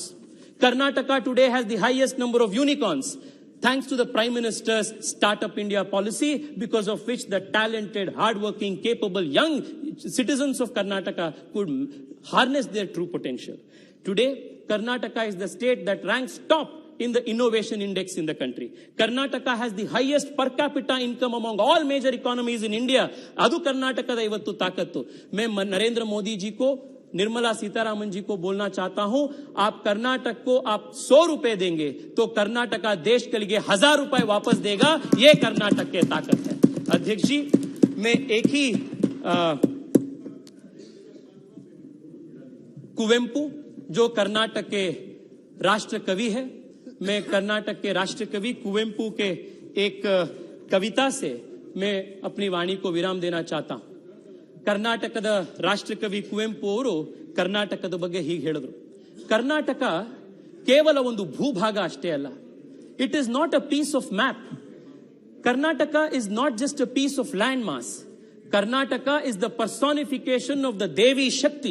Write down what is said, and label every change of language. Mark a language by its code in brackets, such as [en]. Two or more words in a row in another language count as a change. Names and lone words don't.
[en] Karnataka today has the highest number of unicorns, thanks to the Prime Minister's Startup India policy, because of which the talented, hardworking, capable young citizens of Karnataka could harness their true potential. Today, Karnataka is the state that ranks top in the innovation index in the country. Karnataka has the highest per capita income among all major economies in India. [kn] ಅದು ಕರ್ನಾಟಕ ದ ಇವತ್ತು ತಾಕತ್ತು. [hi] मैं नरेंद्र मोदी जी को, निर्मला सीतारामन जी को बोलना चाहता हूं, आप कर्नाटक को आप 100 रुपए देंगे तो कर्नाटका देश के लिए 1000 रुपए वापस देगा. ये कर्नाटक के ताकत है. अध्यक्ष जी, मैं एक ही कुवेंपु जो कर्नाटक के राष्ट्र कवि है, मैं कर्नाटक के राष्ट्र कवि कुवेंपु के एक कविता से मैं अपनी वाणी को विराम देना चाहता हूं. [kn] ಕರ್ನಾಟಕದ ರಾಷ್ಟ್ರಕವಿ ಕುವೆಂಪು ಅವರು ಕರ್ನಾಟಕದ ಬಗ್ಗೆ ಹೀಗೆ ಹೇಳಿದ್ರು: ಕರ್ನಾಟಕ ಕೇವಲ ಒಂದು ಭೂಭಾಗ ಅಷ್ಟೇ ಅಲ್ಲ. [en] It is not a piece of map. Karnataka is not just a piece of land mass. Karnataka is the personification of the [kn] ದೇವಿ ಶಕ್ತಿ.